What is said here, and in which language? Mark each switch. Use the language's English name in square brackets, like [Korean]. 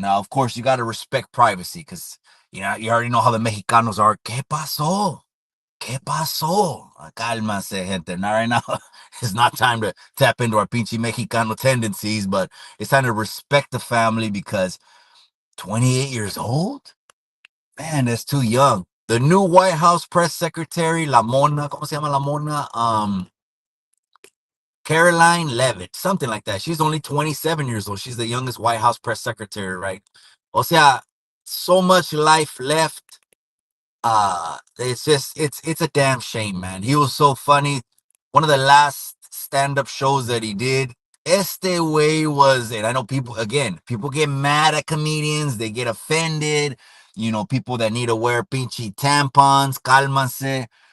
[English] Now, of course, you got to respect privacy because, you already know how the Mexicanos are. [Spanish] ¿Qué pasó? ¿Qué pasó? Cálmase, gente. [English] Not right now. It's not time to tap into our pinche Mexicano tendencies, but it's time to respect the family because 28 years old? Man, that's too young. The new White House press secretary, La Mona, [Spanish] ¿cómo se llama La Mona? [English] Caroline Levitt, something like that. She's only 27 years old. She's the youngest White House press secretary, right? [Spanish] O sea, [English] so much life left. It's a damn shame, man. He was so funny. One of the last stand-up shows that he did, este way was, and I know people get mad at comedians, they get offended, people that need to wear pinchy tampons, cálmase.